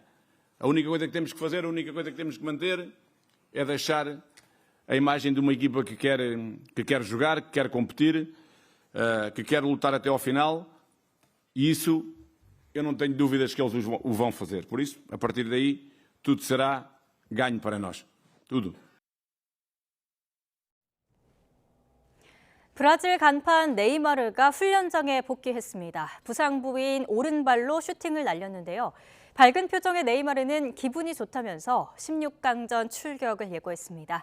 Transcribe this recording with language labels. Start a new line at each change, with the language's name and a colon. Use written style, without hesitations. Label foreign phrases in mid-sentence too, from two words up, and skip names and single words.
Portuguese: A única coisa que temos que fazer, a única coisa que temos que manter é deixar a imagem de uma equipa que quer jogar, que quer competir, que quer lutar até ao final, e isso eu não tenho dúvidas que eles o vão fazer. Por isso, a partir daí, tudo será ganho para nós. Tudo.
Korean: 브라질 간판 네이마르가 훈련장에 복귀했습니다. 부상 부위인 오른발로 슈팅을 날렸는데요. 밝은 표정의 네이마르는 기분이 좋다면서 16강전 출격을 예고했습니다.